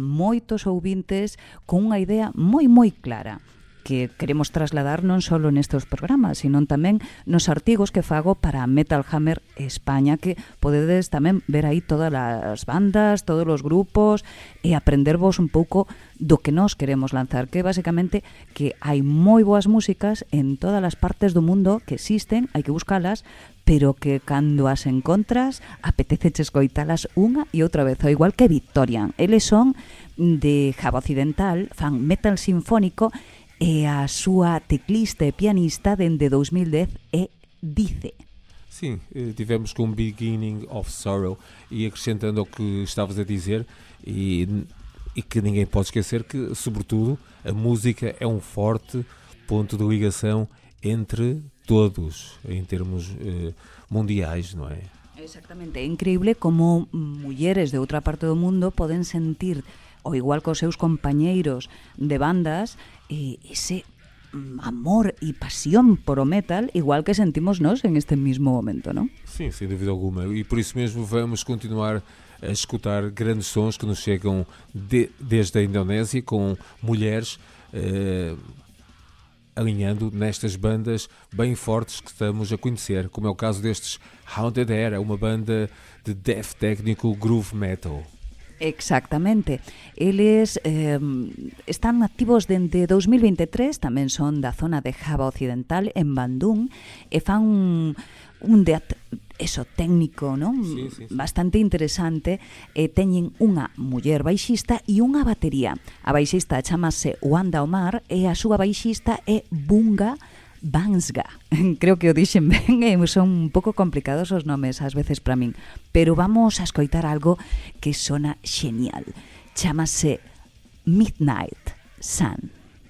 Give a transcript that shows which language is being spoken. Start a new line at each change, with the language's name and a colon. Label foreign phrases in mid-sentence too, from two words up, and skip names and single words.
Galician: moitos ouvintes con unha idea moi clara, que queremos trasladar non só nestes programas, sino tamén nos artigos que fago para Metal Hammer España, que podedes tamén ver aí todas as bandas, todos os grupos e aprendervos un pouco do que nós queremos lanzar, que basicamente que hai moi boas músicas en todas as partes do mundo que existen, hai que buscalas, pero que cando as encontras apetece escoitalas unha e outra vez, ao igual que Victorian. Eles son de Java Occidental, fan metal sinfónico, e a súa teclista e pianista dende 2010 é Dice.
Portuguese: Sim, tivemos com Beginning of Sorrow, e acrescentando ao que estavas a dizer, e que ninguém pode esquecer que, sobretudo, a música é um forte ponto de ligação entre todos, em termos mundiais, não é?
Galician: Exactamente, é increíble como mulleres de outra parte do mundo poden sentir, ao igual que os seus compañeiros de bandas, ese amor e pasión por o metal, igual que sentimos nós en este mismo momento, non?
Portuguese: Sim, sem dúvida alguma, e por isso mesmo vamos continuar a escutar grandes sons que nos chegam desde a Indonésia, com mulheres alinhando nestas bandas bem fortes que estamos a conhecer, como é o caso destes Haunted Air, é uma banda de death técnico
English: groove metal.
Galician: Exactamente. Eles están activos dende 2023, tamén son da zona de Java Occidental, en Bandung, e fan un death técnico, non? Sí. Bastante interesante, e teñen unha muller baixista e unha batería. A baixista chamase Wanda Omar e a súa baixista é Bunga Bansga. Creo que o dixen ben, son un pouco complicados os nomes ás veces para min, pero vamos a escoitar algo que sona genial. Chámase Midnight Sun.